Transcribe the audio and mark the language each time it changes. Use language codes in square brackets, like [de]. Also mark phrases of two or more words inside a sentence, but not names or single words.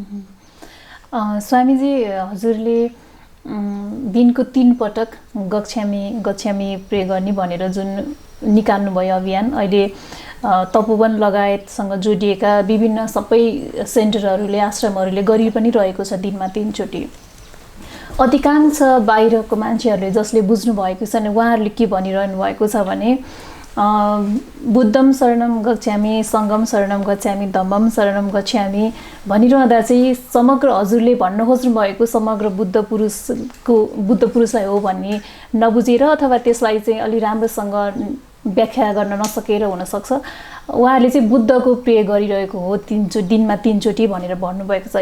[ne] स्वामीजी, हजुरले दिनको 3 पटक गच्छामी प्रे गर्ने भनेर जुन निकाल्नुभयो अभियान, अहिले तपोवन लगायतसँग जोडिएका विभिन्न सबै सेन्टरहरूले, आश्रमहरूले गरि पनि रहेको छ दिनमा 3 चोटि। अधिकांश बाहिरको मान्छेहरूले जसले बुझ्नुभएको छ नि उहाँहरूले के भनिरहनु भएको छ भने [pi] बुद्धम शरणम गच्छामि, सङ्गम शरणम गच्छामि, धम्मम शरणम गच्छामि [ne] भनिरहँदा चाहिँ समग्र हजुरले भन्न खोज्नु भएको समग्र बुद्ध पुरुषलाई हो भन्ने नबुझेर अथवा त्यसलाई चाहिँ अलि राम्रोसँग व्याख्या गर्न नसकेर हुनसक्छ उहाँहरूले चाहिँ बुद्धको प्रे गरिरहेको हो दिनमा 3 चोटि भनेर भन्नुभएको छ।